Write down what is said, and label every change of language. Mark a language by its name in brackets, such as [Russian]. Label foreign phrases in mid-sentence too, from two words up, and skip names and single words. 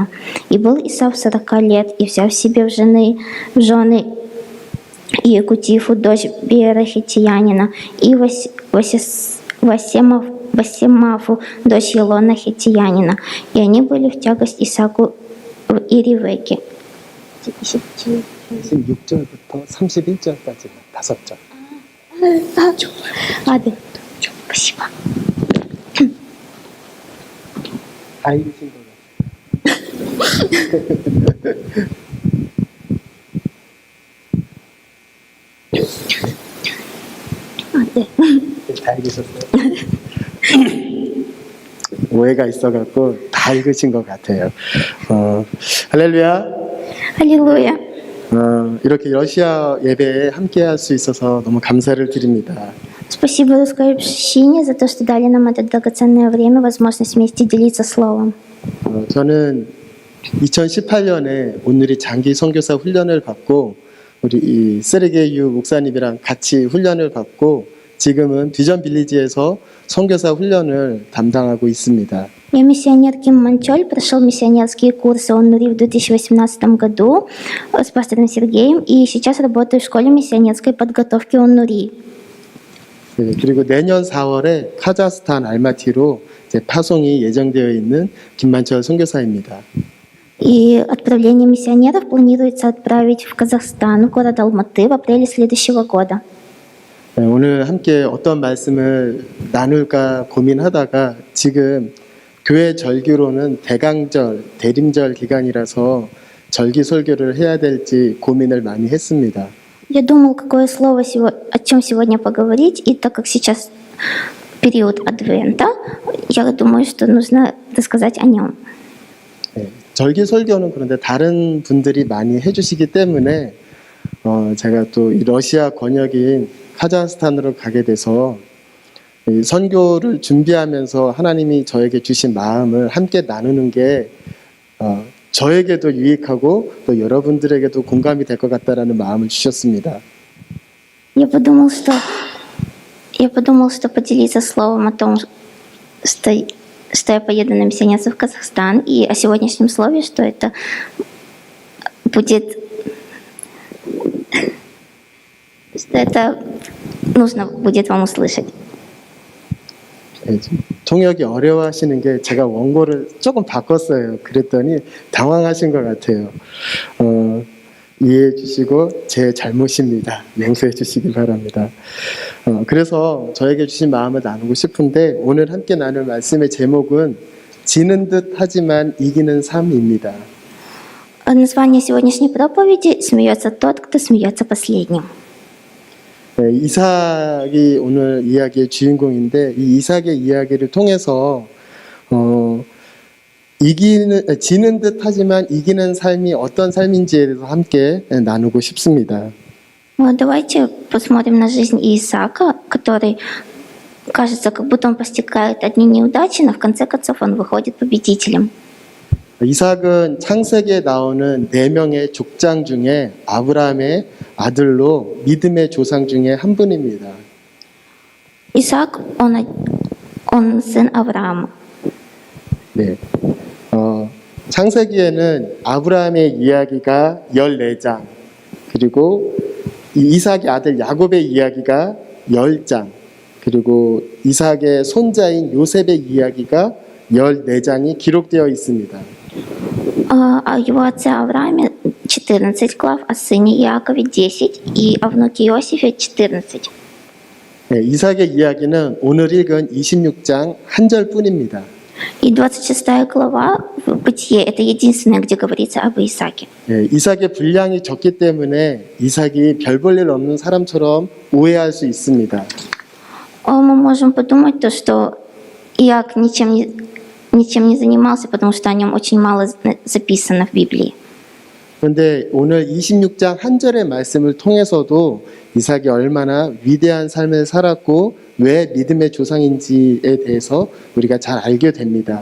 [Russian] И был Исав 40 лет, и взяв себе в жены и Якутифу, дочь Беера Хитиянина, и Васемафу, дочь Елона Хитиянина. И они были в тягость Исааку в Иривеке. [Korean] 26절부터 31절까지 5절. 네. спасибо. 다 읽으신 거예요. 네. 다 읽으셨어요? 오해가 있어갖고 다 읽으신 것 같아요. 할렐루야. [Russian] Аллилуйя. [Korean] 이렇게 러시아 예배에 함께할 수 있어서 너무 감사를 드립니다. [Russian] Спасибо русской общине за то, что дали нам это драгоценное время, возможность вместе делиться словом. [Korean] 저는 2018년에 오늘이 장기 선교사 훈련을 받고 우리 이 세르게유 목사님이랑 같이 훈련을 받고 지금은 비전 빌리지에서 선교사 훈련을 담당하고 있습니다. [Russian] Я миссионер Ким Манчоль, прошел миссионерские курсы ОНУРИ в 2018 году с пастором Сергеем, и сейчас работаю в школе миссионерской подготовки ОНУРИ. [Korean] 그리고 내년 4월에 카자흐스탄 알마티로 이제 파송이 예정되어 있는 김만철 선교사입니다. [Russian] И отправление миссионеров планируется отправить в Казахстан, город Алматы, в апреле следующего года. [Korean] 오늘 함께 어떤 말씀을 나눌까 고민하다가 지금 교회 절기로는 대강절, 대림절 기간이라서 절기 설교를 해야 될지 고민을 많이 했습니다. [Russian] Я думал, какое слово, о чем сегодня поговорить, и так как сейчас период Адвента, я думаю, что нужно рассказать о нем. [Korean] 예, 절기 설교는 그런데 다른 분들이 많이 해주시기 때문에 제가 또 이 러시아 권역인 카자흐스탄으로 가게 돼서 이 선교를 준비하면서 하나님이 저에게 주신 마음을 함께 나누는 게 저에게도 유익하고 또 여러분들에게도 공감이 될 것 같다라는 마음을 주셨습니다. [Russian] Я подумал, что поделиться словом о том, что я поеду на миссионерство в Казахстан, и о сегодняшнем слове, что это будет, что это нужно будет вам услышать. [Korean] 예, 좀 통역이 어려워하시는 게 제가 원고를 조금 바꿨어요. 그랬더니 당황하신 것 같아요. 이해해 주시고 제 잘못입니다. 용서해 주시기 바랍니다. 그래서 저에게 주신 마음을 나누고 싶은데 오늘 함께 나눌 말씀의 제목은 지는 듯 하지만 이기는 삶입니다. [Russian] Название сегодняшней проповеди «Смеется тот, кто смеется последним». [Korean] 네, 이삭이 오늘 이야기의 주인공인데 이 이삭의 이야기를 통해서 지는 듯 하지만 이기는 삶이 어떤 삶인지에 대해서 함께 나누고 싶습니다. [Russian] Вот давайте посмотрим на жизнь Исаака, который, кажется, как будто он постигает одни неудачи, но в конце концов он выходит победителем. [Korean] 이삭은 창세기에 나오는 4명의 족장 중에 아브라함의 아들로 믿음의 조상 중에 한 분입니다. [Russian] Исаак, он сын Авраама. [Korean] 네. 창세기에는 아브라함의 이야기가 14장, 그리고 이삭의 아들 야곱의 이야기가 10장, 그리고 이삭의 손자인 요셉의 이야기가 14장이 기록되어 있습니다. [Russian] О его отце Аврааме 14 глав, о сыне Иакове 10 и о внуке Иосифе 14. [Korean] 네, 이삭의 이야기는 오늘 읽은 26장 한 절뿐입니다. [Russian] И 26 глава в Бытие — это единственное, где говорится об Исааке. [Korean] 네, 이삭의 분량이 적기 때문에 이삭이 별 볼 일 없는 사람처럼 오해할 수 있습니다. [Russian] Мы можем подумать то, что Иак ничем не занимался, потому что о нем очень мало записано в Библии. [Korean] 그런데 오늘 26장 한 절의 말씀을 통해서도 이삭이 얼마나 위대한 삶을 살았고 왜 믿음의 조상인지에 대해서 우리가 잘 알게 됩니다.